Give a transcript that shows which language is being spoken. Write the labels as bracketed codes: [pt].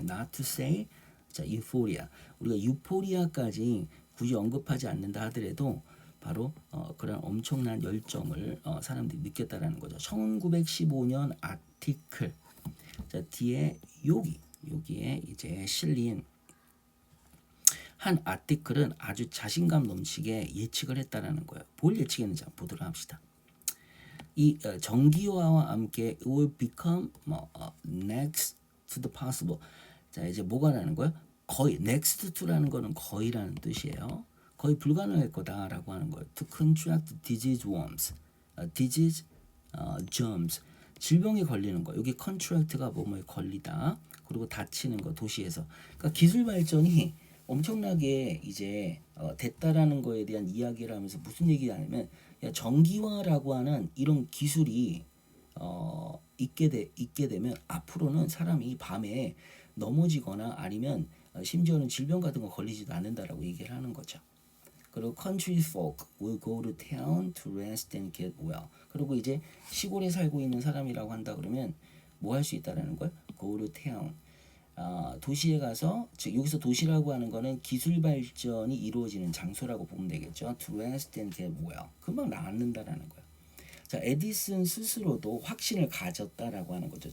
[en] not to say [ko] 자 유포리아 우리가 유포리아까지 굳이 언급하지 않는다 하더라도 바로 그런 엄청난 열정을 사람들이 느꼈다라는 거죠. 1915년 아티클 자 뒤에 여기에 이제 실린 한 아티클은 아주 자신감 넘치게 예측을 했다라는 거예요. 뭘 예측했는지 한번 보도록 합시다. 이 전기화와 함께 [en] it will become next to the possible. [ko] 자 이제 뭐가 라는 거예요? 거의 next to라는 거는 거의라는 뜻이에요. 거의 불가능할 거다라고 하는 거예요. [en] To contract disease worms, disease germs. [ko] 질병에 걸리는 거. 여기 contract가 뭐뭐에 걸리다. 그리고 다치는 거 도시에서. 그러니까 기술 발전이 엄청나게 이제 됐다라는 거에 대한 이야기를 하면서 무슨 얘기를 하냐면 야, 전기화라고 하는 이런 기술이 있게 되면 앞으로는 사람이 밤에 넘어지거나 아니면 심지어는 질병 같은 거 걸리지도 않는다라고 얘기를 하는 거죠. 그리고 [en] country folk will go to town to rest and get well. [ko] 그리고 이제 시골에 살고 있는 사람이라고 한다 그러면 뭐 할 수 있다라는 거예요? [en] go to town. [ko] 도시에 가서, 즉 여기서 도시라고 하는 거는 기술 발전이 이루어지는 장소라고 보면 되겠죠. [en] to rest and get well. [ko] 금방 낫는다라는 거예요. 자, 에디슨 스스로도 확신을 가졌다라고 하는 거죠.